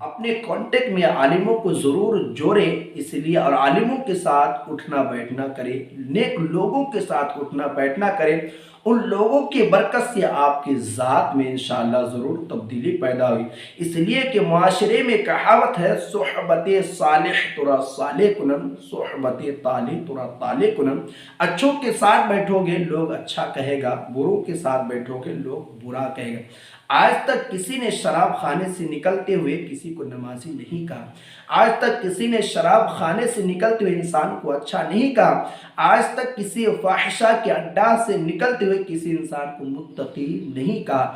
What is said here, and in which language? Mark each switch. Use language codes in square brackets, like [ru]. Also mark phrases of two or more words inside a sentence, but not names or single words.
[ur] اپنے کانٹیکٹ میں عالموں کو ضرور جوڑیں، اس لیے، اور عالموں کے ساتھ اٹھنا بیٹھنا کریں، نیک لوگوں کے ساتھ اٹھنا بیٹھنا کریں۔ ان لوگوں کی برکت سے آپ کی ذات میں انشاءاللہ ضرور تبدیلی پیدا ہوئی۔ اس لیے کہ معاشرے میں کہاوت ہے، [fa] صحبت صالح ترا صالح کنن، صحبت طالح ترا طالح کنن۔ [ur] اچھوں کے ساتھ بیٹھو گے لوگ اچھا کہے گا، بروں کے ساتھ بیٹھو گے لوگ برا کہے گا۔ آج تک کسی نے شراب خانے سے نکلتے ہوئے کسی کو نمازی نہیں کہا، آج تک کسی نے شراب خانے سے نکلتے ہوئے انسان کو اچھا نہیں کہا، آج تک کسی فاحشہ کے اڈا سے نکلتے ہوئے کسی انسان کو متقی نہیں کہا۔